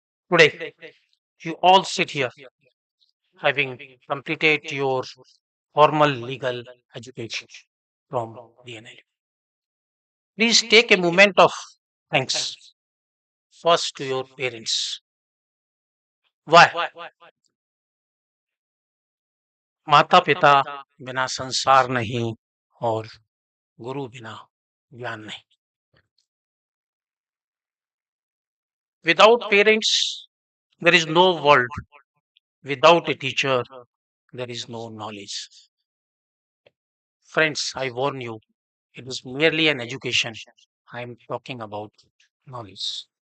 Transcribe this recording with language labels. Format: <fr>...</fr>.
<en>Today, you all sit here having completed your formal legal education from DNLU. Please take a moment of thanks first to your parents. Why?</en> <hi>माता पिता बिना संसार नहीं और गुरु बिना ज्ञान नहीं.</hi> <en>Without parents, there is no world. Without a teacher, there is no knowledge. Friends, I warn you, it is merely an education. I am talking about knowledge.</en>